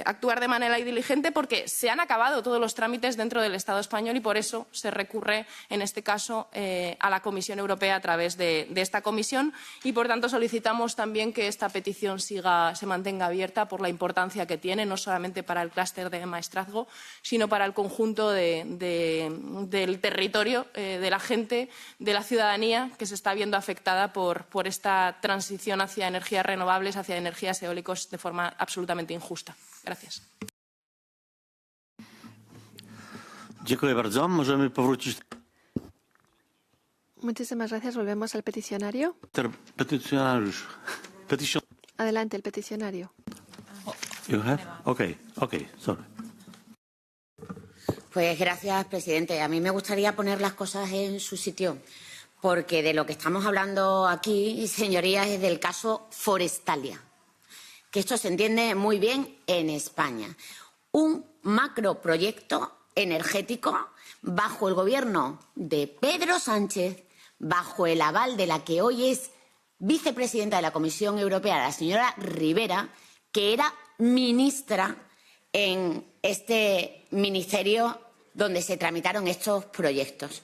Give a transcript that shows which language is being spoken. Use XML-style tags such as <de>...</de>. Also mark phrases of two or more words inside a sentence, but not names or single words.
<es>Actuar de manera diligente porque se han acabado todos los trámites dentro del Estado español y por eso se recurre, en este caso, a la Comisión Europea a través de esta comisión y, por tanto, solicitamos también que esta petición se mantenga abierta por la importancia que tiene, no solamente para el clúster de maestrazgo, sino para el conjunto del territorio, de la gente, de la ciudadanía que se está viendo afectada por esta transición hacia energías renovables, hacia energías eólicas de forma absolutamente injusta. Gracias.</es> <pl>Dziękuję bardzo. Możemy powrócić.</pl> <es>Muchísimas gracias. Volvemos al peticionario.</es> <pl>Peticionariusz.</pl> <es>Adelante, el peticionario.</es> <en>You have? Okay, sorry.</en> <es>Pues gracias, presidente. A mí me gustaría poner las cosas en su sitio, porque de lo que estamos hablando aquí, señorías, es del caso Forestalia. Que esto se entiende muy bien en España. Un macroproyecto energético bajo el gobierno de Pedro Sánchez, bajo el aval de la que hoy es vicepresidenta de la Comisión Europea, la señora Ribera, que era ministra en este ministerio donde se tramitaron estos proyectos.</es>